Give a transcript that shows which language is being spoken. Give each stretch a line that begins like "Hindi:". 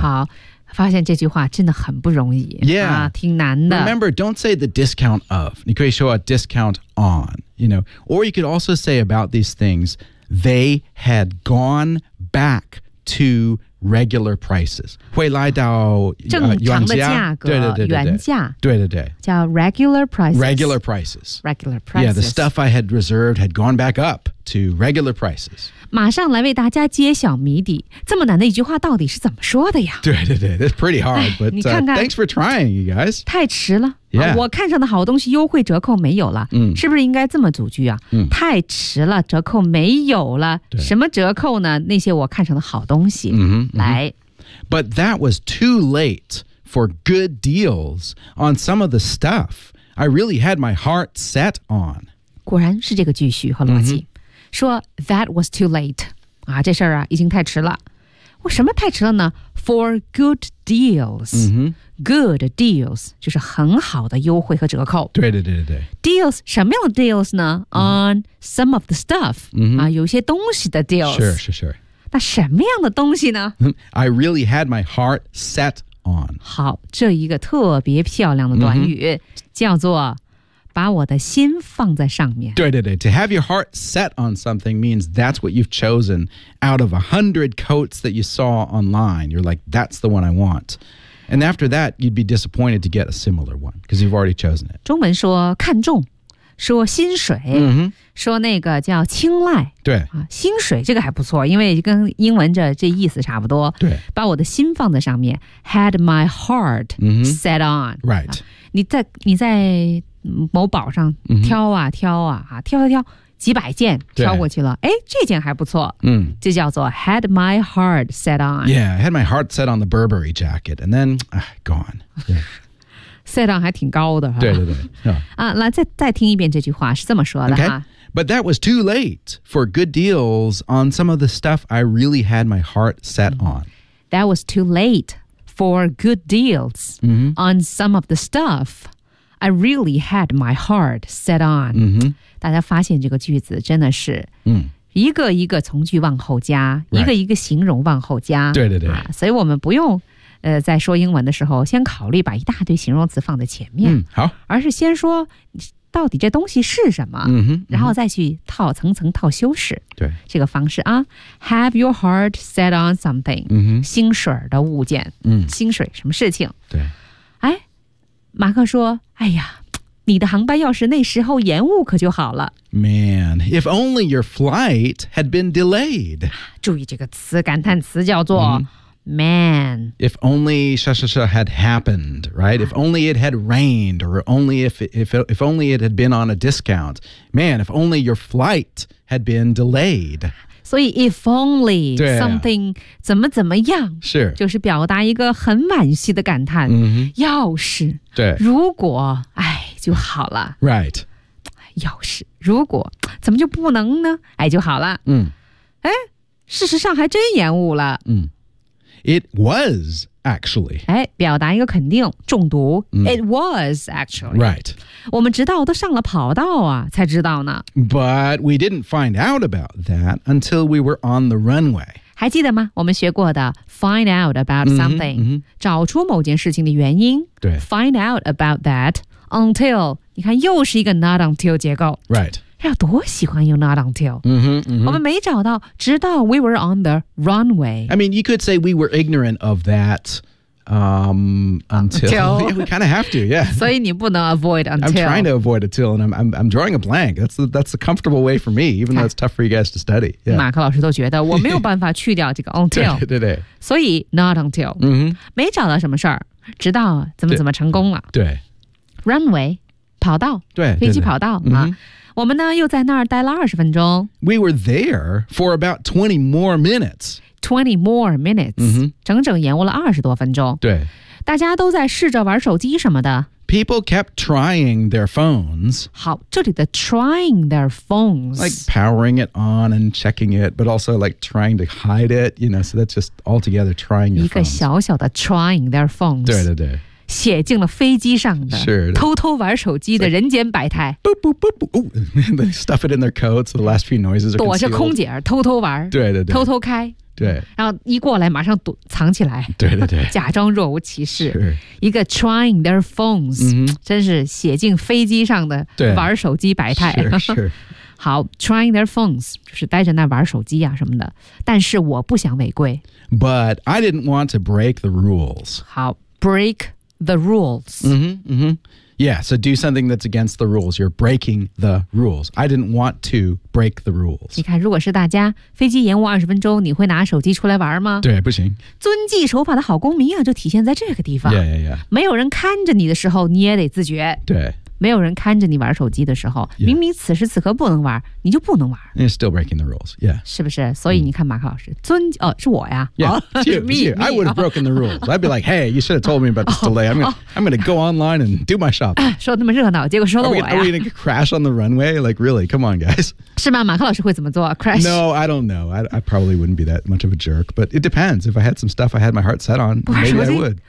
Chinese: 好发现这句话真的很不容易。
English: Yeah.、
Chinese: 挺难的。
English: Remember, don't say the discount of.
Chinese: 你可以说
English: a discount on. You know, or you could also say about these things, they had gone back to regular prices.
Chinese: 回来到正常的价格，对对对对原价，对对对，叫
English: regular prices. Regular prices. Regular prices. Yeah, the stuff I had reserved had gone back up to regular prices.
Chinese: 马上来为大家揭晓谜底，这么难的一句话到底是怎么说的呀？对对对
English: that's pretty hard, but
Chinese: 你看看、
English: thanks for trying, you guys.
Chinese: 太迟了。
English: Yeah.
Chinese: 我看上的好东西优惠折扣没有了、是不是应该这么组句啊、太迟了折扣没有了什么折扣呢那些我看上的好东西、来
English: But that was too late for good deals on some of the stuff I really had my heart set on
Chinese: 果然是这个句序和逻辑、说
English: that was too late、
Chinese: 这事儿啊已经太迟了我什么太迟了呢
English: For good deals、Good deals
Chinese: 就是很好的优惠和折扣对对对对
English: Deals
Chinese: 什么样的
English: deals 呢、On some of the stuff、
Chinese: 有些东西的
English: deals Sure, sure, sure
Chinese: 那什么样的东西呢
English: I really had my heart set on
Chinese: 好这一个特别漂亮的短语、叫做把我的心放在上面
English: 对对对 To have your heart set on something means that's what you've chosen out of 100 coats that you saw online You're like, that's the one I want And after that, you'd be disappointed to get a similar one because you've already chosen it
Chinese: 中文说看重说薪水、说那个叫青睐对、薪水这个还不错因为跟英文这意思差不多对把我的心放在上面
English: Had my heart、set on Right、
Chinese: 你在某宝上挑啊挑啊挑啊挑几百件挑过去了哎这件还不错这叫做
English: had my heart set on Yeah, I had my heart set on the Burberry jacket and then, gone、 Set on
Chinese: 还挺高的对对对、来 再听一遍这句话是这么说的、
English: okay. But that was too late for good deals on some of the stuff I really had my heart set on That was too late for good deals、on some of the stuffI really had my heart set on.、
Chinese: 大家发现这个句子真的是一个一个从句往后加、一个一个形容往后加。对对对。所以我们不用、在说英文的时候先考虑把一大堆形容词放在前面。好。而是先说到底这东西是什么、然后再去套层层套修饰。对。这个方式啊。
English: Have your heart set on something.、
Chinese: 薪水的物件。薪水什么事情。对。马克说哎呀你的航班要是那时候延误可就好了。
English: Man, if only your flight had been delayed.
Chinese: 注意这个词感叹词叫做、man.
English: If only had happened, right? If only it had rained, or only if only it had been on a discount. Man, if only your flight had been delayed.
Chinese: 所以
English: if only something
Chinese: 怎么怎么样是就是表达一个很惋惜的感叹、要是对如果哎就好了
English: Right
Chinese: 要是如果怎么就不能呢哎就好了哎事实上还真延误了、
English: It was actually
Chinese: 哎表达一个肯定中毒、
English: It was actually Right
Chinese: 我们直到都上了跑道啊才知道呢
English: But we didn't find out about that until we were on the runway
Chinese: 还记得吗我们学过的
English: find out about something、
Chinese: 找出某件事情的原因对
English: find out about that until
Chinese: 你看又是一个
English: not until
Chinese: 结构
English: Right
Chinese: 要多喜欢用 not until、 mm-hmm. 我们没找到直到
English: we were on the runway I mean you could say we were ignorant of that、until yeah, we kind of have to yeah.
Chinese: 所以你不能
English: avoid until I'm trying to avoid until and I'm drawing a blank that's a comfortable way for me even though it's tough for you guys to study、yeah.
Chinese: 马克老师都觉得我没有办法去掉这个
English: until
Chinese: 对对对所以
English: not until、 mm-hmm.
Chinese: 没找到什么事儿直到怎么怎么成功了对, 对 runway 跑道对飞机跑道对对、啊mm-hmm. 我们呢又在那儿待了二十分钟。
English: We were there for about 20 more minutes. 20 more minutes.、 Mm-hmm.
Chinese: 整整延误了二十多分钟。对。大家都在试着玩手机什么的。
English: People kept trying their phones.
Chinese: 好，这里的
English: trying their phones. Like powering it on and checking it, but also like trying to hide it, you know, so that's just altogether trying your phones.
Chinese: 一个小小的
English: trying their phones.
Chinese: 对对对。写进了飞机上的
English: sure,
Chinese: 偷偷玩手机的人间百态 boop, boop, boop, boop.
English: They stuff it in their coats The last few noises are concealed
Chinese: 躲着空姐偷偷玩对对对偷偷开对然后一过来马上躲藏起来对对对假装若无其事、
English: sure.
Chinese: 一个 trying their phones、 mm-hmm. 真是写进飞机上的玩手机百态
English: sure, sure.
Chinese: 好
English: trying their phones
Chinese: 就是待着那玩手机啊什么的但是我不想违规
English: But I didn't want to break the rules 好 breakThe rules. Mm-hmm, mm-hmm. Yeah, so do something that's against the rules. You're breaking the rules. I didn't want to break the rules.
Chinese: 你看，如果是大家飞机延误二十分钟，你会拿手机出来玩吗？对，不行。遵纪守法的好公民啊，就体现在这个地方。
English: Yeah, yeah, yeah.
Chinese: 没有人看着你的时候，你也得自觉。对。没有人看着你玩手机的时候、
English: yeah.
Chinese: 明明此时此刻不能玩你就不能玩
English: You're still breaking the rules、yeah.
Chinese: 是不是所以你看马克老师尊哦，是我呀
English: yeah, you, me, I would have broken the rules I'd be like hey you should have told me about this delay I'm going to go online and do my shopping
Chinese: 说那么热闹结果说了我呀
English: are we going to crash on the runway like really come on guys
Chinese: 是吗马克老师会怎么做 crash
English: No I don't know I probably wouldn't be that much of a jerk but it depends if I had some stuff I had my heart set on maybe I would